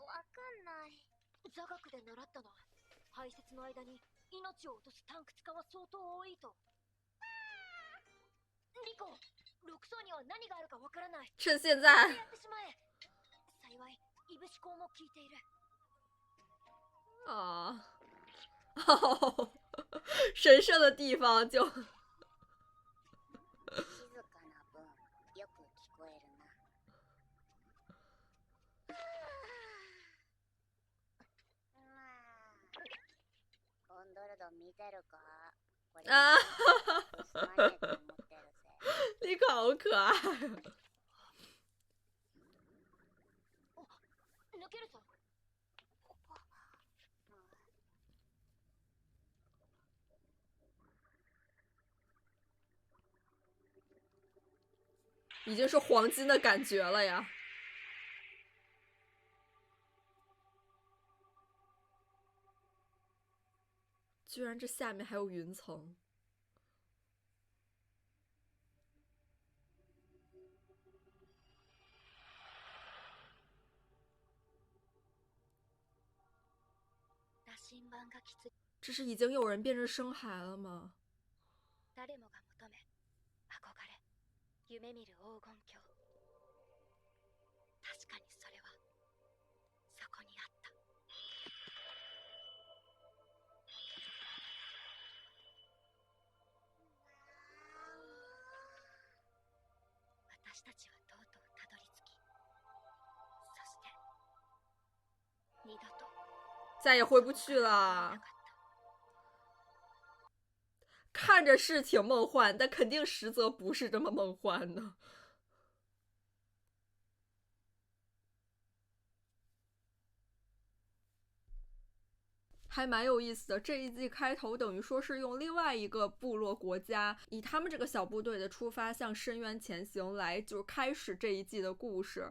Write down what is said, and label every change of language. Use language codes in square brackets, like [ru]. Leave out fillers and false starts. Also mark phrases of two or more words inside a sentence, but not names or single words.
[ja] わかんない。座学で習ったな。排泄の間に命を落とすタンク使は相当多いと。リコ、6層には何があるかわからない。 [zh] 趁现在。 [ja] やってしまえ。幸い、いぶし口も効いている。 [zh] 啊，哦，神圣的地方就。 [ja] 静かな分よく聞こえるな。コンドルド見てるか？これ啊，すまねえと思ってるぜ。 [zh] 你可好可爱。 [ja] 抜けるぞ。 [zh] 已经是黄金的感觉了呀。居然这下面还有云层。这是已经有人变成生孩了吗？ [ja] 誰もが求め、憧れ、夢見る黄金鏡。確かにそれはそこにあった。私たちはとうとうたどり着き、そして二度と [zh] 再也回不去了。看着是挺梦幻，但肯定实则不是这么梦幻的。还蛮有意思的，这一季开头等于说是用另外一个部落国家，以他们这个小部队的出发向深渊前行来，就是开始这一季的故事。